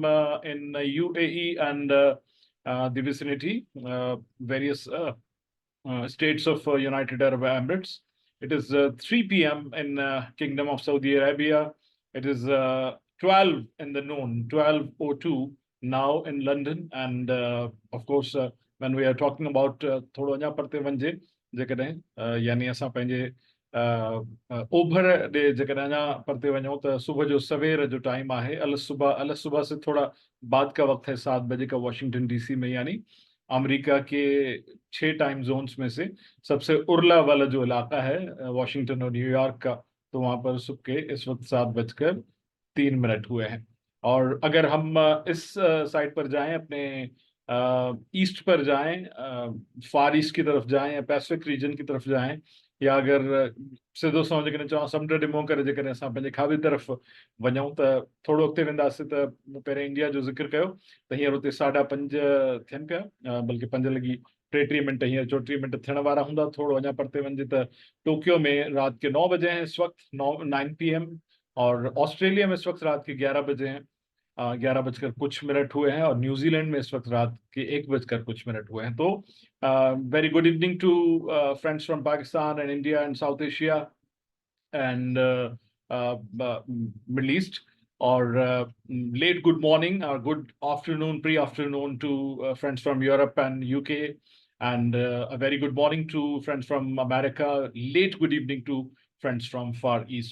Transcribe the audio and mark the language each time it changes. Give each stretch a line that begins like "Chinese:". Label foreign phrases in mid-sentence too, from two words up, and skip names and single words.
English: In UAE and the vicinity, various states of United Arab Emirates. It is 3 p.m. in Kingdom of Saudi Arabia. It is 12 in the noon, 12:02 now in London. And of course, when we are talking about
Sindhi: थोड़ो अञा परते वञिजे जेकॾहिं यानी असां पंहिंजे ओभर ॾे जेकॾहिं अञा परते वञूं त सुबुह जो सवेर जो टाइम आहे।
Hindi: अल सुबह से थोड़ा बाद का वक्त है, 7 बजे का वाशिंगटन डीसी में, यानी अमेरिका के 6
English: time zones
Hindi: में से सबसे उर्ला वाला जो इलाका है वाशिंगटन और न्यूयॉर्क का, तो वहां पर सुबह के इस वक्त 7:03 हुए हैं। और अगर हम इस साइड पर जाएं, अपने ईस्ट पर जाएं, फार ईस्ट की तरफ जाएं या पैसिफिक रीजन की तरफ जाएं,
Sindhi: या अगर सिधो सो जेकॾहिं चवां समुंड ॾिमो करे जेकॾहिं असां पंहिंजे खाॿी तरफ़ वञूं त थोरो अॻिते वेंदासीं त मूं पहिरियों इंडिया जो ज़िक्र कयो त हींअर हुते 5:30 थियनि पिया, बल्कि 5:34 हींअर 34 थियण वारा हूंदा। थोरो अञा परते वञिजे त
Hindi: टोक्यो में रात के 9 बजे हैं इस वक्त, 9 p.m. और ऑस्ट्रेलिया में इस वक्त रात के 11 बजे हैं, 11 बजकर कुछ मिनट हुए हैं, और न्यूजीलैंड में इस वक्त रात के 1 बजकर कुछ मिनट हुए हैं।
English: तो very good evening to friends from Pakistan and India and South Asia and Middle East, or late good morning or good afternoon, pre-afternoon to friends from Europe and UK, and a very good morning to friends from America, late good evening to friends from Far East.